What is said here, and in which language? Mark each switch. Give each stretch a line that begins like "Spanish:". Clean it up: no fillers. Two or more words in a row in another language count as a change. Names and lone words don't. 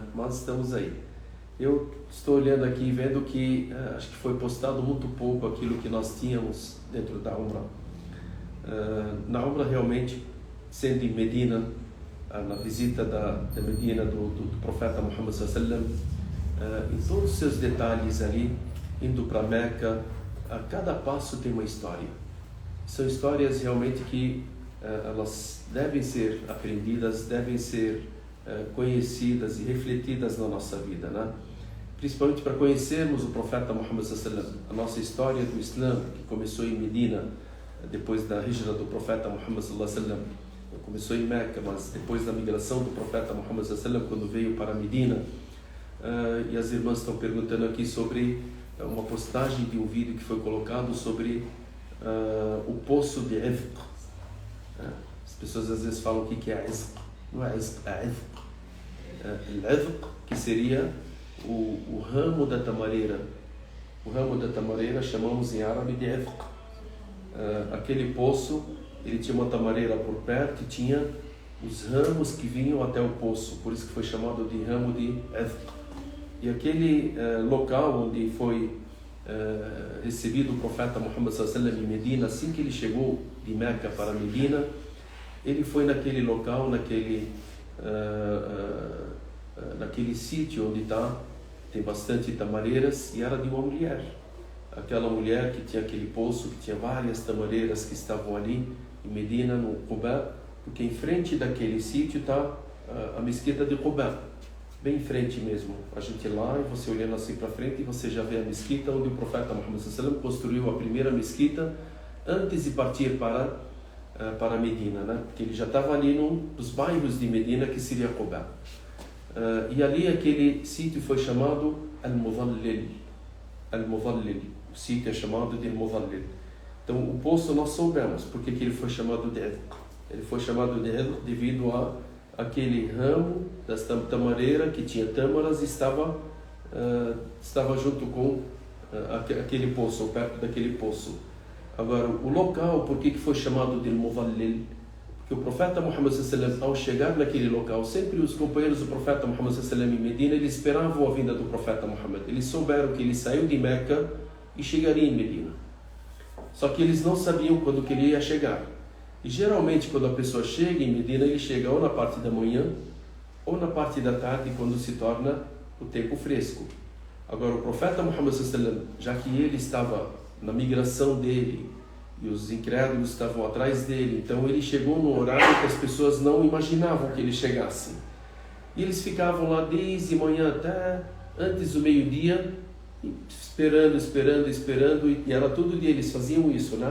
Portuguese: Mas estamos aí. Eu estou olhando aqui e vendo que acho que foi postado muito pouco aquilo que nós tínhamos dentro da Umrah. Na Umrah, realmente, sendo em Medina, na visita da Medina do profeta Muhammad
Arabic: صلى الله عليه وسلم,
Portuguese: em todos os seus detalhes ali, indo para Meca, a cada passo tem uma história. São histórias realmente que elas devem ser aprendidas, devem ser conhecidas e refletidas na nossa vida, né? Principalmente para conhecermos o profeta Muhammad
Arabic: صلى الله عليه وسلم,
Portuguese: a nossa história do Islã, que começou em Medina, depois da hijra do profeta Muhammad
Arabic: صلى الله عليه وسلم.
Portuguese: Começou em Meca, mas depois da migração do profeta Muhammad
Arabic: صلى الله عليه وسلم,
Portuguese: quando veio para Medina. E as irmãs estão perguntando aqui sobre uma postagem de um vídeo que foi colocado sobre o poço de Izq. As pessoas às vezes falam o que é Izq. Não é Izq, é Izq. Izq, que seria o ramo da tamareira. O ramo da tamareira chamamos em árabe de Izq. Aquele poço, ele tinha uma tamareira por perto e tinha os ramos que vinham até o poço, por isso que foi chamado de ramo de Izq. E aquele local onde foi recebido o profeta Muhammad
Arabic: صلى الله عليه وسلم
Portuguese: em Medina, assim que ele chegou de Meca para Medina, ele foi naquele local, naquele sítio onde tem bastante tamareiras, e era de uma mulher. Aquela mulher que tinha aquele poço, que tinha várias tamareiras que estavam ali em Medina, no Quba, porque em frente daquele sítio está a mesquita de Quba, bem em frente mesmo. A gente lá, e você olhando assim para frente, você já vê a mesquita onde o profeta Muhammad
Arabic: صلى الله عليه وسلم
Portuguese: construiu a primeira mesquita antes de partir para Medina, né? Porque ele já estava ali num dos bairros de Medina, que seria Quba. E ali aquele sítio foi chamado Al-Mudallil. Al-Mudallil. O sítio é chamado de Mudallil. Então o poço nós soubemos porque que ele foi chamado de Izq. Ele foi chamado de Izq devido a aquele ramo desta tamareira que tinha tâmaras e estava junto com aquele poço, ou perto daquele poço. Agora, o local, por que foi chamado de Mudallil? Porque o profeta Muhammad
Arabic: صلى الله عليه وسلم,
Portuguese: ao chegar naquele local, sempre os companheiros do profeta Muhammad
Arabic: صلى الله عليه وسلم
Portuguese: em Medina, eles esperavam a vinda do profeta Muhammad. Eles souberam que ele saiu de Meca e chegaria em Medina. Só que eles não sabiam quando que ele ia chegar. E geralmente quando a pessoa chega em Medina, ele chega ou na parte da manhã ou na parte da tarde, quando se torna o tempo fresco. Agora o profeta Muhammad
Arabic: صلى الله عليه وسلم,
Portuguese: já que ele estava na migração dele e os incrédulos estavam atrás dele, então ele chegou num horário que as pessoas não imaginavam que ele chegasse. E eles ficavam lá desde manhã até antes do meio-dia, esperando, e era todo dia eles faziam isso, né?